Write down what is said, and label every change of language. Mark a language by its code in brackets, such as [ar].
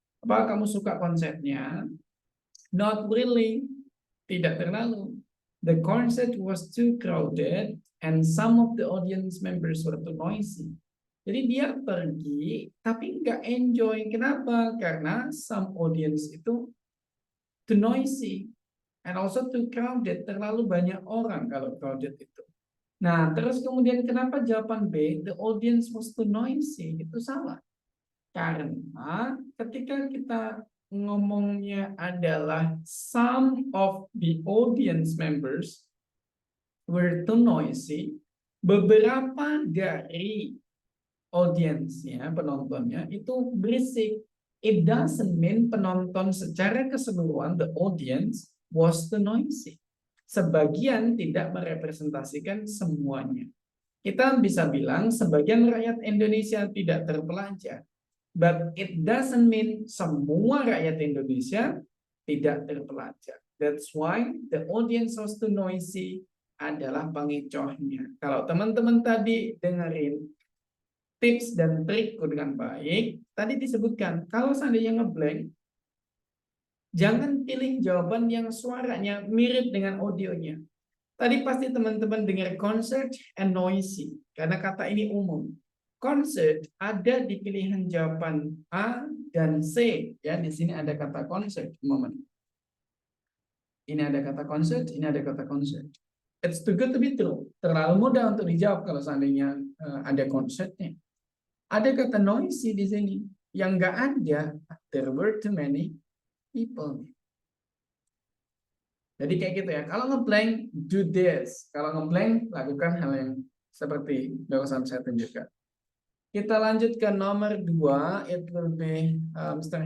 [id] Apakah kamu suka konsernya? [en] Not really. [id] Tidak terlalu. [en] The concert was too crowded and some of the audience members were too noisy. [id] Jadi dia pergi tapi nggak enjoy. Kenapa? [en] Karena some audience itu too noisy and also too crowded. [id] Terlalu banyak orang kalau crowded itu. Nah, terus kemudian kenapa jawaban B, [en] the audience was too noisy? [id] Itu salah. Karena ketika kita ngomongnya adalah [en] some of the audience members, were too noisy, [id] beberapa dari audiensnya, penontonnya itu berisik. [en] It doesn't mean [id] penonton secara keseluruhan, [en] the audience was too noisy. [id] Sebagian tidak merepresentasikan semuanya. Kita bisa bilang sebagian rakyat Indonesia tidak terpelajar. [en] But it doesn't mean [id] semua rakyat Indonesia tidak terpelajar. [en] That's why the audience was too noisy [id] adalah pengecohnya. Kalau teman-teman tadi dengerin tips dan trikku dengan baik, tadi disebutkan, kalau seandainya ngeblank, jangan pilih jawaban yang suaranya mirip dengan audionya. Tadi pasti teman-teman dengar [en] concert and noisy, [id] karena kata ini umum. Concert ada di pilihan jawaban A dan C. Ya, di sini ada kata concert. Moment. Ini ada kata concert, ini ada kata concert. [en] It's too good to be true. [id] Terlalu mudah untuk dijawab kalau seandainya ada concertnya. Ada kata noisy di sini. Yang nggak ada, [en] there were too many people. [id] Jadi kayak gitu ya. Kalau ngeblank, [en] do this. [id] Kalau ngeblank, lakukan hal yang seperti barusan saya tunjukkan. Kita lanjut ke nomor 2. [en] It will be Mr.